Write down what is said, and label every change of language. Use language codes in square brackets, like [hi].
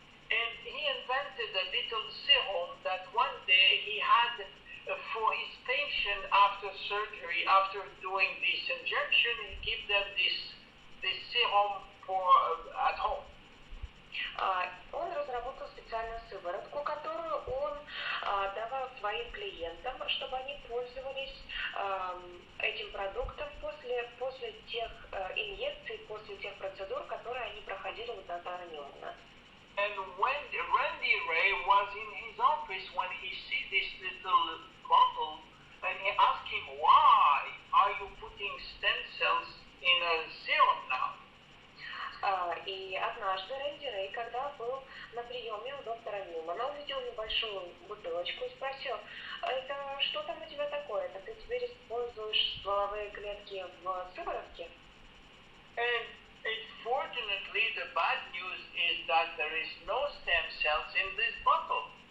[en] And he invented a little serum that one day he had for his patient after surgery, after doing this injection, he gave them this serum for at home. [ru] Он разработал специальную сыворотку, которую он давал своим клиентам, чтобы они пользовались этим продуктом после тех инъекций, после тех процедур, которые они проходили у доктора Ньюмана. [en] And when Randy Ray was in his office, when he see this little bottle, and he asked him, why are you putting stem cells in a serum now? [ru] И однажды Рэнди Рэй, когда был на приеме у доктора Ньюмана, увидел небольшую бутылочку и спросил, это что там у тебя такое? Это ты теперь используешь стволовые клетки в сыворотке? [en] And unfortunately, the bad news is that there is no stem cells in this bottle.